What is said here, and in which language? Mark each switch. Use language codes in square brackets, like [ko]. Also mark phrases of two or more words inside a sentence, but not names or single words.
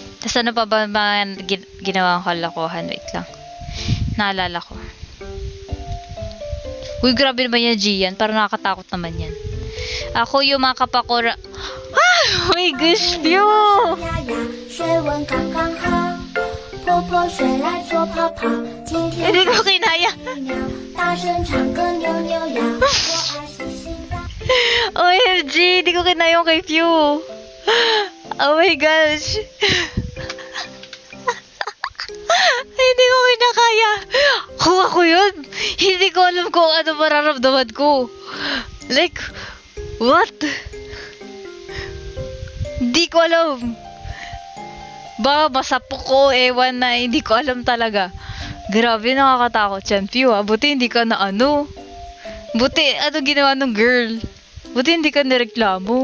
[tl] Tapos ano pa ba mga ginawang kalokohan? Wait lang. Naalala ko. Uy, grabe naman yan, Gian. Parang nakakatakot naman yan. Ako yung mga kapakura... [en] Ah! Oh my gosh, Pio! [zh] 呀呀，水温刚刚好，婆婆睡来做泡泡，今天 [tl] Hindi ko kinaya. [zh] 鸟大声唱歌扭扭呀，我爱星星在。 [en] OMG! [tl] Hindi ko kinaya yung kay Pio. [en] Oh my gosh. [tl] Ay, hindi ko kinakaya. Kung ako yun, hindi ko alam kung ano mararamdaman ko. [en] Like, what? [tl] Hindi ko alam. Baka masapok ko, ewan na, hindi ko alam talaga. Grabe, nakakatakot yan, Pio. Buti hindi ka na ano. Buti, ano ginawa ng girl? Buti hindi ka nireklamo.